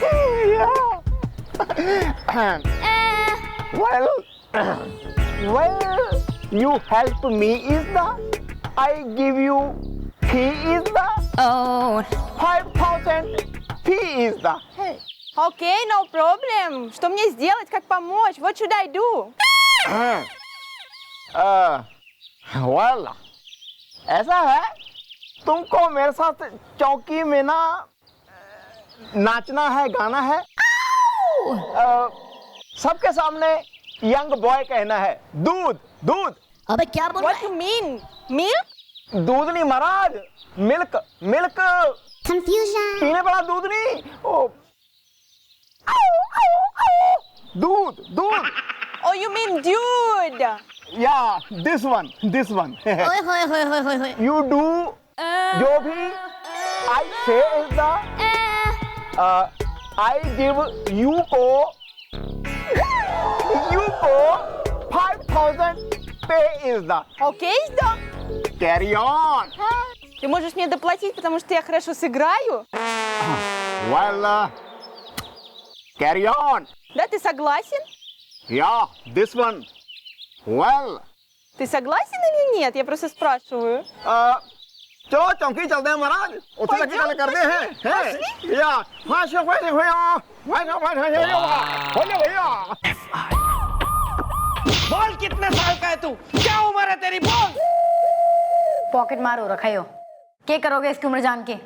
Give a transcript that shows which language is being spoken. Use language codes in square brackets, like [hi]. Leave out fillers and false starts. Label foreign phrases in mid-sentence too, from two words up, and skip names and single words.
[en] Well, well, you help me is the, I give you fee is the, Oh. 5,000 fee is the. Okay, no problem. [ru] Что мне сделать? Как помочь? [en] What should I do? Well, [hi] ऐसा है, तुमको मेरे साथ चौकी में ना नाचना है, गाना है, सबके सामने [en] young boy [hi] कहना है, दूध दूध। अबे क्या बोल [en] What you mean? Milk? [hi] दूध नहीं महाराज, [en] milk milk. [hi] कंफ्यूजन। पीने वाला दूध नहीं, ओ दूध दूध। [en] Oh, you mean dude? ya this one ओए होए होए होए होए होए। you do [hi] जो भी [en] I say is the, I give you ko 5,000 pay is the. [ru] Окей, да? [en] carry on. [ru] Ты можешь мне доплатить, потому что я хорошо сыграю? [en] well, carry on. [ru] Да, ты согласен? [en] ya this one. well, [ru] Ты согласен или нет? Я просто спрашиваю. [hi] चलो चौकी चलते हैं महाराज, उसे लगी गल करते हैं या भैया। बोल कितने साल का है तू? क्या उम्र है तेरी? बोल। पॉकेट मार हो रखा हो, क्या करोगे इसकी उम्र जान के?